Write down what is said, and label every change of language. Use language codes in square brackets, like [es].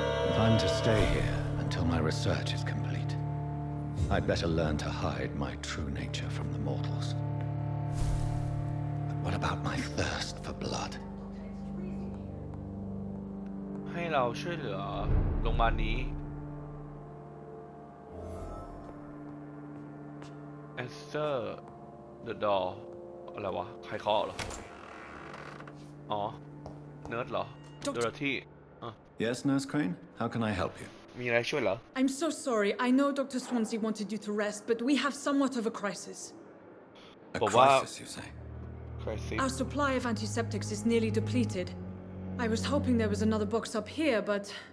[en] If I'm to stay here until my research is complete, I'd better learn to hide my true nature from the mortals. But what about my thirst for blood? [th] ให้เราช่วยเหลือโรงพยาบาลนี้ [en] Answer the door [th] อะไรวะใครเคาะเหรออ๋อเนิร์ดเหรอโดโรธี [en] Yes, Nurse Crane? How can I help you? [th] มีอะไรช่วยเหรอ [en] I'm so sorry. I know Dr. Swansea wanted you to rest, but we have somewhat of a crisis. A But what- crisis, you say? Crisis Our supply of antiseptics is nearly depleted. I was hoping there was another box up here, but